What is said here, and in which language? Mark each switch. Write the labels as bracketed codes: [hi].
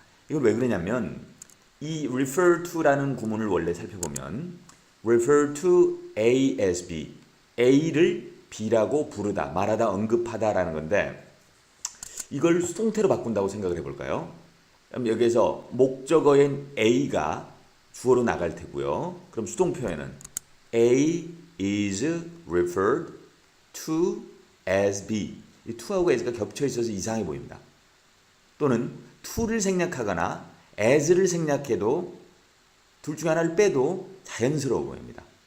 [ko] 이걸 왜 그러냐면 이 refer to라는 구문을 원래 살펴보면 refer to A as B A를 B라고 부르다, 말하다, 언급하다라는 건데 이걸 수동태로 바꾼다고 생각을 해볼까요? 그럼 여기에서 목적어인 A가 주어로 나갈 테고요. 그럼 수동 표현은 [en] A is referred to as B. [ko] 이 to하고 as가 겹쳐 있어서 이상해 보입니다. 또는 to를 생략하거나 as를 생략해도 둘 중 하나를 빼도 자연스러워 보입니다.